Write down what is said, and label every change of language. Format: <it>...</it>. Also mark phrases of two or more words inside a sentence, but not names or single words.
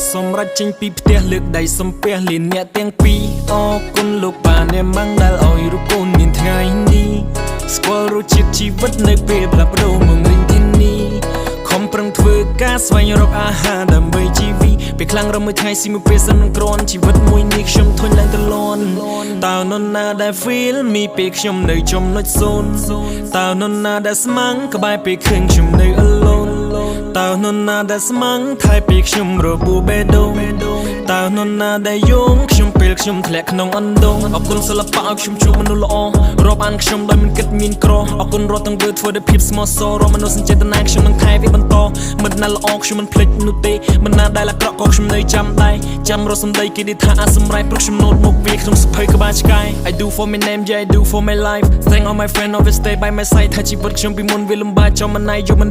<km>សម្រាប់ចេញពីផ្ទះលើកដៃសំពះលៀនអ្នកទាំងពីរអរគុណលោកប៉ាអ្នកម៉ាំងដែលឲ្យរូបកូនមានថ្ងៃនេះស្គាល់រសជាតិជីវិតនៅពេលផ្លាស់ប្ដូរមកវិញទីនេះខំប្រឹងធ្វើការស្វែងរកអា ហារដើម្បីជីវិតពេលខ្លាំងរំមួយថ្ងៃស៊ីមួយពេលសិននឹងក្រនជីវិតមួយនេះខ្ញុំធុញឡើងទៅលន់តើនរណាដែល</km> <en>feel me</en> <km>ពេលខ្ញុំនៅចំណុច0តើនរ ណាដែលស្មាំងក្បែរពេលឃើញខ្ញុំនៅ alone តើនរណាដែលស្មាំងថែពេលខ្ញុំរបួសបេះដូងតើនរណាដែលយង ខ្ញុំពេលខ្ញុំធ្លាក់ក្នុងអណ្ដូងអរគុណសិល្បៈឲ្យខ្ញុំជួបមនុស្សល្អរាប់អានខ្ញុំដោយមិនគិតមានក្រអរគុណរាល់ទាំងធ្វើដោយភាពស្មោះសររាល់មនុស្សសញ្ចេតនាខ្ញុំនឹងថែវាបន្តមិនណាល្អខ្ញុំមិនភ្លេចនោះទេមិនណាដែលអាក្រក់ក៏ខ្ញុំនៅចាំដែរចាំរស់សម្ដីគេនិយាយថាអាសម្រេចព្រោះខ្ញុំណូតមកវាក្នុងសភៅក្បាលឆ្កែ</km> <en>I do for my name yeah I do for my life thank all my friend always stay by my side</en> <km>ថាជីវិតខ្ញុំពីមុនវាលំបាកចំមិនណាយយកមិន</km>